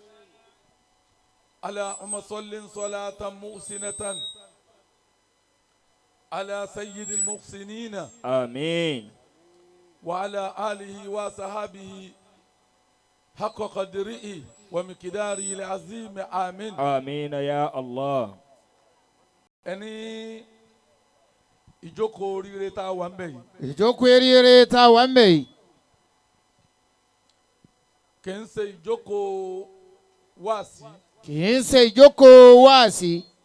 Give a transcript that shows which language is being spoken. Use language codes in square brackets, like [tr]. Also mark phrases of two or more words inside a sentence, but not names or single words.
[ar] اللهم صل صلاة محسنة على سيد المحسنين آمين. وعلى آله وصحبه حق قدره ومقداره العظيم آمين. آمين يا الله. [yo] ẹni ìjókòó oríire tá a wà ń bẹ̀ yìí. ìjókòó eríire tá a wà ń bẹ̀ yìí. kì í ṣe ìjókòó wáàsí. kì í ṣe ìjókòó wáàsí.